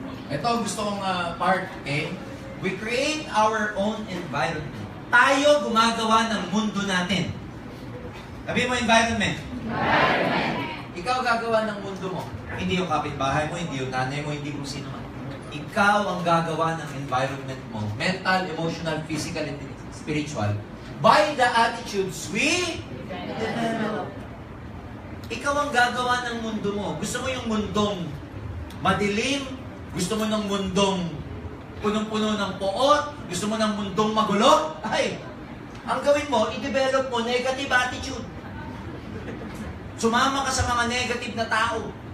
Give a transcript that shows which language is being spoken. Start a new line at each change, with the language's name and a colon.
Filipino: Ito ang gusto kong part, okay?
English: We create our own environment.
Filipino: Tayo gumagawa ng mundo natin. Sabi mo, environment. Environment. Ikaw gagawa ng mundo mo. Hindi yung kapitbahay mo, hindi yung nanay mo, hindi kung sino man. Ikaw ang gagawa ng environment mo.
English: Mental, emotional, physical, and spiritual. By the attitudes we develop.
Filipino: Ikaw ang gagawa ng mundo mo. Gusto mo yung mundong madilim? Gusto mo ng mundong punong-puno ng poot? Gusto mo ng mundong magulo? Ay, ang gawin mo, i-develop mo negative attitude. Sumama ka sa mga negative na tao.